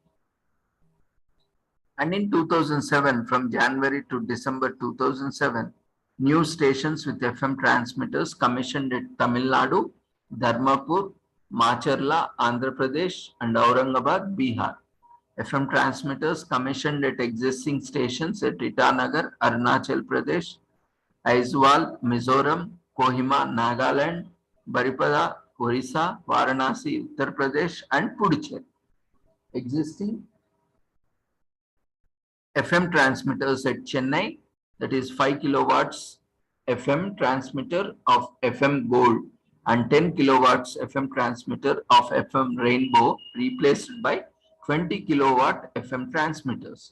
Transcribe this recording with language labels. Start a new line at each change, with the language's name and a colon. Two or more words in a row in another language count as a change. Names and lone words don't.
English: And in 2007, from January to December 2007, new stations with FM transmitters commissioned at Tamil Nadu, Dharmapur, Macharla, Andhra Pradesh, and Aurangabad, Bihar. FM transmitters commissioned at existing stations at Itanagar, Arunachal Pradesh, Aizawl, Mizoram, Kohima, Nagaland, Baripada, Orissa, Varanasi, Uttar Pradesh, and Puducherry. Existing FM transmitters at Chennai, that is 5 kilowatts FM transmitter of FM Gold and 10 kilowatts FM transmitter of FM Rainbow replaced by 20 kilowatt FM transmitters.